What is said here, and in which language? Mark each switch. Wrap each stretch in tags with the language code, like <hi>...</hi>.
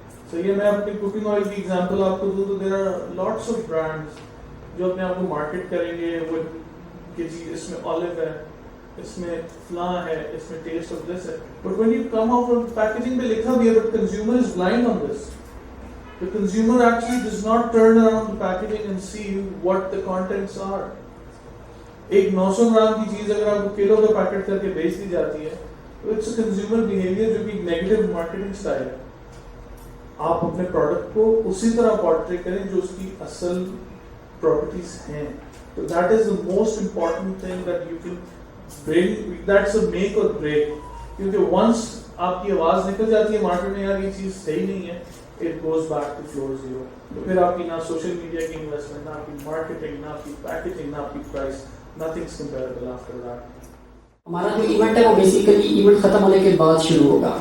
<ur>صحیح ہے, میں اپنی کوکنگ آئل کی ایگزامپل آپ کو دوں تو</ur> <en>there are lots of brands</en> <ur>جو اپنے آپ کو مارکیٹ کریں گے وہ کہ جی اس میں آلو ہے, اس میں فلاں ہے, اس میں ٹیسٹ آف دس ہے,</ur> <en>but when you come out from</en> <ur>packaging پہ لکھا بھی ہے</ur> <en>But consumer is blind on this. The consumer actually does not turn around the packaging and see what the contents are.</en> <ur>ایک 900 gram کی چیز اگر آپ کو کلو کا پیکٹ کر کے بیچ دی جاتی ہے تو</ur> <en>it's a consumer behaviour</en> <ur>جو کہ نیگیٹو مارکیٹنگ اسٹائل ہے. آپ اپنے پروڈکٹ کو اسی طرح پورٹری کریں جو اس کی اصل پراپرٹیز ہیں.</ur> <en>تو that is the most important thing that you can bring, that's a make or break.</en> <ur>کیونکہ once آپ کی آواز نکل جاتی ہے مارکیٹ میں یار یہ چیز صحیح نہیں ہے,</ur> <en>it goes back to floor zero.</en> <ur>تو پھر آپ کی نہ سوشل میڈیا کی انویسٹمنٹ, نہ آپ کی مارکیٹنگ, نہ آپ کی پیکیجنگ, نہ آپ کی price,</ur> <en>nothing's comparable after that.</en> <ur>ہمارا جو ایونٹ ہے وہ بیسیکلی ایونٹ ختم ہونے کے بعد شروع ہوگا.</ur>